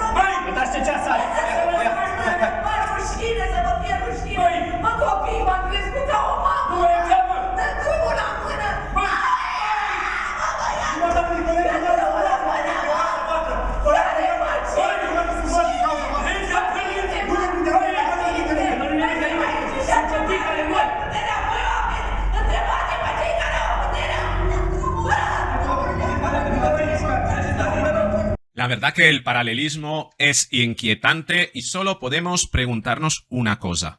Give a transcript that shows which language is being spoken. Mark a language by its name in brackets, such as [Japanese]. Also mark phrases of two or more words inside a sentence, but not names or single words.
[Romanian] Băi, uitați ce ceas ai! Mă, rușine, să vă fie rușine! Mă, copii, m-am crescut ca o mamă! Nu e treabă! Dă drumul la mână! Băi! Mă, băiat! Dă drumul la mână, mă! Dă-ne-mă, ce? [Spanish] La verdad que el paralelismo es inquietante y solo podemos preguntarnos una cosa.